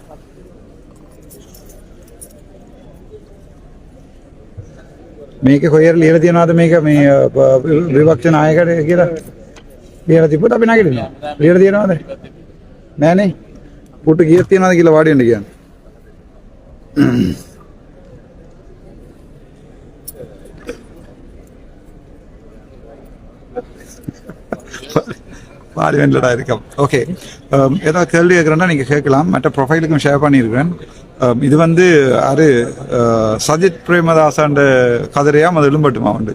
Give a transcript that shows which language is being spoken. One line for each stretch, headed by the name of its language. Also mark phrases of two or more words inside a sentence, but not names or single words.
Sinhala: මේක කොහෙර ලියලා තියනවාද මේක මේ විපක්ෂ නායකයෙක් කියලා ලියලා තිබුණා අපි නැගිටිනවා. ලියලා තියනවාද? නෑනේ. පුටු කීයක් තියනවාද කියලා වාඩි වෙන්න කියන්නේ.
Tamil: பார்லிமெண்ட்ல இருக்கோம். ஓகே, ஏதாவது கேள்வி கேட்குறேன்னா நீங்கள் கேட்கலாம். மற்ற ப்ரொஃபைலுக்கும் ஷேர் பண்ணியிருக்கிறேன். இது வந்து அது சஜித் பிரேமதாசாண்ட கதிரையா அது எழும்பட்டுமா உண்டு.